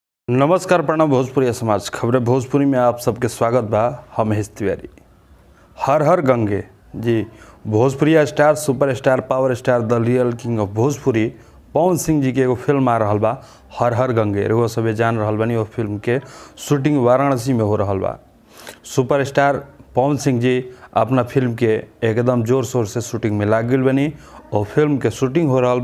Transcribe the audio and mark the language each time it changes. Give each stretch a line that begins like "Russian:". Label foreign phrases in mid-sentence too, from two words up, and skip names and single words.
Bhojpuri: नमस्कार, प्रणाम। भोजपुरी समाज खबरें भोजपुरी में आप सबके स्वागत बा। हम महेश तिवारी। हर हर गंगे जी भोजपुरी स्टार, सुपर स्टार, पावर स्टार,
English: the real king of Bhojpuri
Bhojpuri: पवन सिंह जी के एगो फिल्म आ रहा बा, हर हर गंगे। एगो सभी जान रहा बानी वो फिल्म के शूटिंग वाराणसी में हो रहा बा। सुपर स्टार पवन सिंह जी अपना फिल्म के एकदम जोर शोर से शूटिंग में लाग गई बनी और फिल्म के शूटिंग हो रहा बा।